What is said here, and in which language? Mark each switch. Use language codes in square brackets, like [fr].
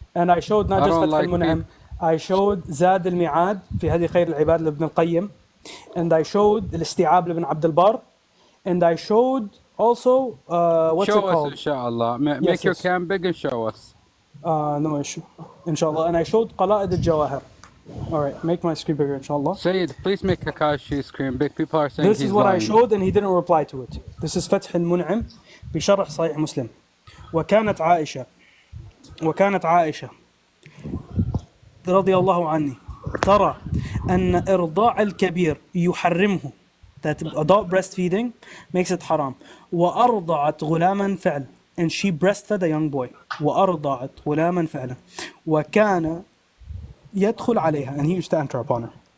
[en] And I showed not just Fath al-Mun'am. I showed Zad al-Mi'ad [ar] في هذه خير العباد لابن القيم, [en] and I showed الاستيعاب لابن عبد البر, and I showed also what's show it called? Us, inshallah. Make your cam big and show us. No issue, inshallah. And I showed قلائد الجواهر. All right, make my screen bigger, inshallah. Sayyid, please make Kakashi's screen big. People are saying this is what lying. I showed, and he didn't reply to it. This is [ar] فتح المنعم بشرح صحيح مسلم. وكانت عائشة رضي الله عني ترى أن إرضاع الكبير يحرمه, [en] that adult breastfeeding makes it haram. [ar] وأرضعت غلاما فعلا, [en] and she breastfed a young boy. [ar] وأرضعت غلاما فعلا وكان يدخل عليها, [en] and he used to enter upon her.